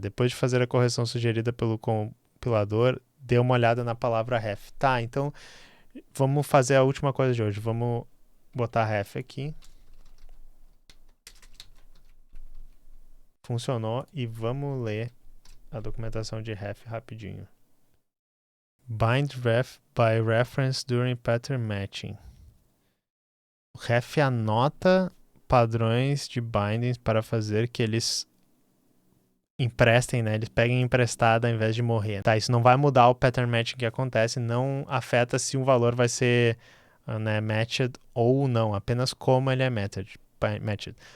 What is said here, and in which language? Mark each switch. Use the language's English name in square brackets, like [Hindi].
[Portuguese] Depois de fazer a correção sugerida pelo compilador, dê uma olhada na palavra ref. Tá, então vamos fazer a última coisa de hoje. Vamos botar ref aqui. Funcionou e vamos ler a documentação de ref rapidinho. [English] Bind ref by reference during pattern matching. [Portuguese] O ref anota padrões de bindings para fazer que eles emprestem, né? Eles peguem emprestado ao invés de morrer. Tá, isso não vai mudar o pattern matching que acontece, não afeta se um valor vai ser, né, matched ou não, apenas como ele é matched.